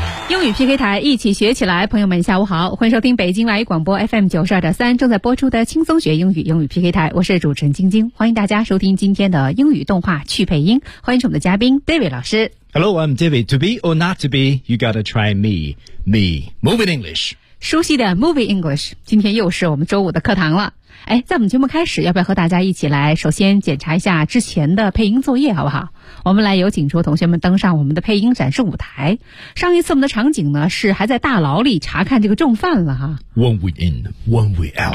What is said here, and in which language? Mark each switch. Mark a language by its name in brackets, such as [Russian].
[Chinese] 英语 PK 台，一起学起来。朋友们下午好，欢迎收听北京外语广播 FM92.3 正在播出的轻松学英语，英语 PK 台，我是主持人晶晶，欢迎大家收听今天的英语动画趣配音，欢迎我们的嘉宾 David 老师。 [English] Hello, I'm David. To be or not to be, you gotta try me. Me, Moving English. [Chinese] 熟悉的 Moving English, 今天又是我们周五的课堂了。哎，在我们节目开始，要不要和大家一起来首先检查一下之前的配音作业，好不好？我们来有请出同学们登上我们的配音展示舞台。上一次我们的场景呢，是还在大牢里查看这个重犯了哈。 [English] One way in, one way out。